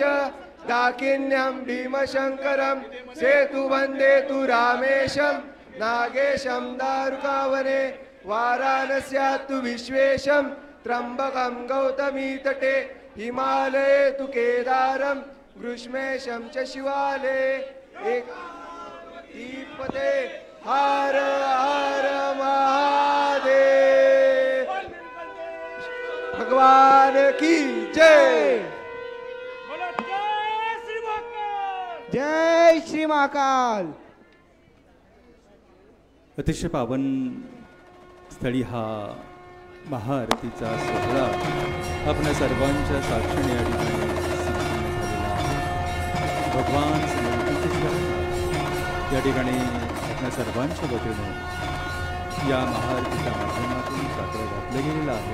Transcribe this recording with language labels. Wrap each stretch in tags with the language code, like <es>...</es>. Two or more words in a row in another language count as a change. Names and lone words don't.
<sa>दाकिन्यम भीमशंकरम सेतु वंदे तु रामेशम नागेशम दारुकावने वाराणस्यात्तु विश्वेशम त्र्यंबकम गौतमी तटे हिमालये तु केदारम ग्रीष्मेशम च शिवाले एक दीपते हर हर महादेव</sa> <hi>भगवान की जय। जय श्री महाकाल।</hi> <mr>अतिशय पावन स्थळी हा महाआरतीचा सोहळा आपल्या सर्वांच्या साक्षीने या ठिकाणी भगवान या ठिकाणी आपल्या सर्वांच्या वतीने या महाआरतीच्या माध्यमातून साकडं घातलं गेलेलं आहे।</mr>